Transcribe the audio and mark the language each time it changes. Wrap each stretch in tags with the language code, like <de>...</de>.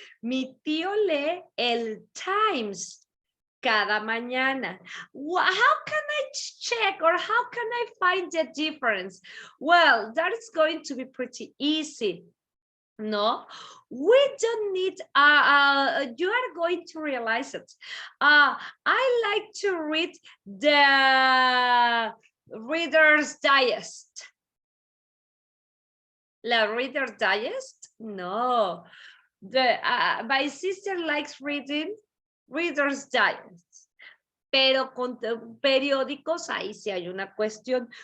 <es>Mi tío lee el Times cada mañana.</es> <en>How can I check or how can I find the difference? Well, that is going to be pretty easy. No, we don't need, you are going to realize it. I like to read the Reader's Digest. La Reader's Digest? No. My sister likes reading Reader's Digest.</en> <es>Pero con periódicos, ahí sí hay una cuestión.</es>